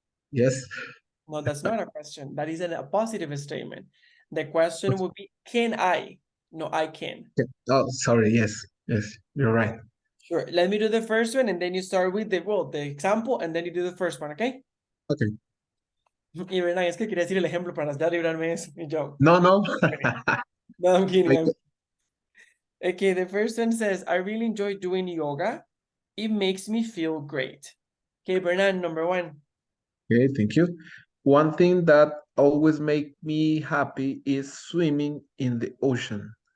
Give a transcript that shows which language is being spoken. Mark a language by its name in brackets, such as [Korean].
[English] Yes. No, that's not a question. That is a positive statement. The question would be, can I? No, I can. Oh, sorry. Yes. Yes, you're right. Sure. Let me do the first one, and then you start with the example, and then you do the first one, okay? Okay. [Spanish] Y Bernard, es que quería decir el ejemplo para ya librarme de eso. Y yo, [English] No. no, I'm kidding. I- Okay, the first one says, I really enjoy doing yoga. It makes me feel great. Okay, Bernard, number 1. Okay, thank you. One thing that always make me happy is swimming in the ocean.